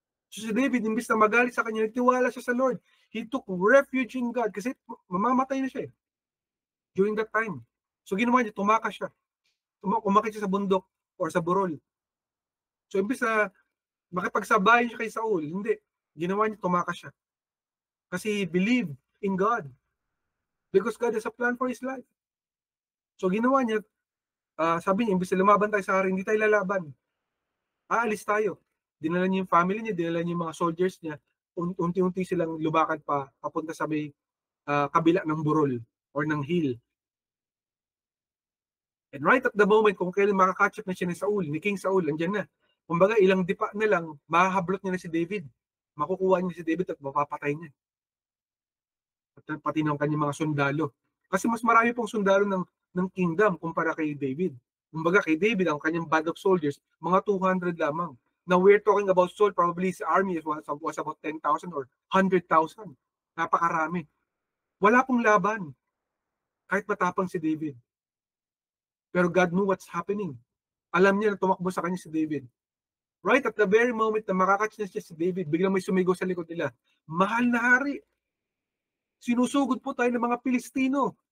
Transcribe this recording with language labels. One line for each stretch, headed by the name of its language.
Filipino: So si David, imbis na magalit sa kanya, nagtiwala siya sa Lord.
English: He took refuge in God
Filipino: kasi mamamatay na siya
English: during that time.
Filipino: So ginawa niya, tumakas siya. Umakit siya sa bundok or sa burol. So imbis na makipagsabayan siya kay Saul, hindi. Ginawa niya, tumakas siya.
English: Kasi he believed in God. Because God has a plan for his life.
Filipino: So ginawa niya, sabi niya, imbis na lumaban tayo sa hari, hindi tayo lalaban. Aalis tayo. Dinala niya yung family niya, dinala niya yung mga soldiers niya. Unti-unti silang lumakad papunta sa may kabila ng burol or ng hill.
English: And right at the moment,
Filipino: kung kailan makakatch up na siya ni Saul, ni King Saul, andyan na. Kumbaga, ilang dipa na lang, mahahablot niya na si David. Makukuha niya si David at mapapatay niya. At pati ng kanyang mga sundalo. Kasi mas marami pong sundalo ng kingdom kumpara kay David. Kumbaga, kay David, ang kanyang band of soldiers, mga 200 lamang.
English: Now, we're talking about Saul, probably his army was about 10,000 or 100,000.
Filipino: Napakarami. Wala pong laban. Kahit matapang si David. Pero
English: God knew what's happening.
Filipino: Alam niya na tumakbo sa kanya si David.
English: Right at the very moment
Filipino: na makakatch na siya si David, biglang may sumigaw sa likod nila, "Mahal na hari, sinusugod po tayo ng mga Pilistino.